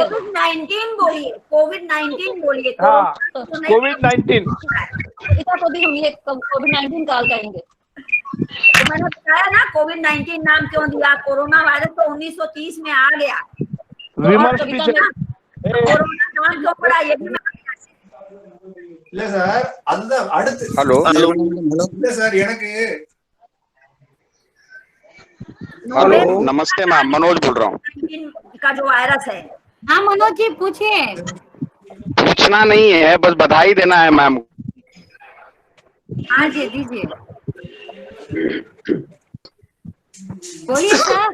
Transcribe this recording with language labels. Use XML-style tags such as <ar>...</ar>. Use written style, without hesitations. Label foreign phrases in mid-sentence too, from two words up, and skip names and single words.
<hi>कोविड-19 बोलिए, कोविड-19 बोलिए। हाँ, कोविड-19 कविता को भी हम ये कोविड-19 काल कहेंगे। तो मैंने बताया ना, कोविड-19 नाम क्यों दिया। कोरोना वायरस तो 1930 में आ गया। विमर्श भी कोरोना नाम क्यों पड़ा, ये भी</hi> <ta>இல்ல சார், அதுதான் அடுத்து. ஹலோ இல்ல சார், எனக்கு</ta> <hi>हेलो नमस्ते मैम, मनोज बोल रहा हूँ। का जो वायरस है। हाँ मनोज जी पूछिए। पूछना नहीं है, बस बधाई देना है मैम। हाँ जी दीजिए। बोलिए सर।</hi>